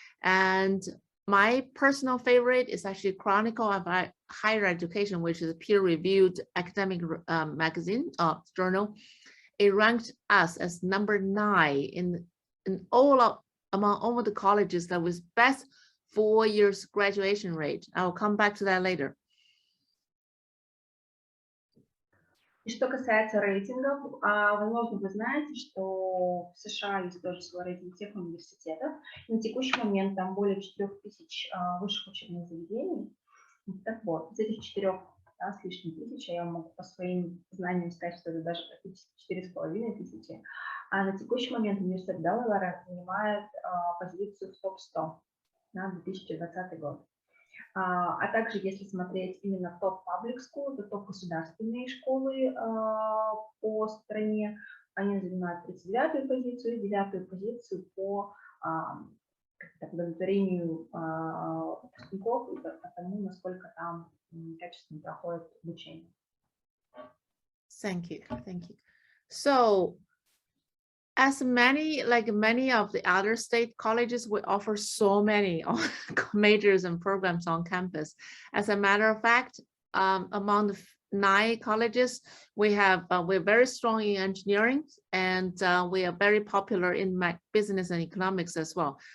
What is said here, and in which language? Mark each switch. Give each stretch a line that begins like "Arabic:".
English: And my personal favorite is actually Chronicle of Higher Education, which is a peer-reviewed academic magazine journal. It ranked us as number 9 in among all the colleges that was best 4 years graduation rate. I'll come back to that later.
Russian: И что касается рейтингов, возможно, вы знаете, что в США есть тоже свой рейтинг всех университетов. И на текущий момент там более 4000 высших учебных заведений. Так вот, из этих 4 с лишним тысяч, я могу по своим знаниям сказать, что это даже практически 4500. А на текущий момент университет Delaware занимает позицию в топ-100 на 2020 год. А также, если смотреть именно топ
English: public school,
Russian: то топ государственные школы по стране, они занимают 39-ю позицию и 9-ю позицию по удовлетворению выпускников и по тому, насколько там качественно проходит обучение.
English: Thank you. So, as many of the other state colleges, we offer so many majors and programs on campus. As a matter of fact, among the 9 colleges, we're very strong in engineering, and we are very popular in business and economics as well.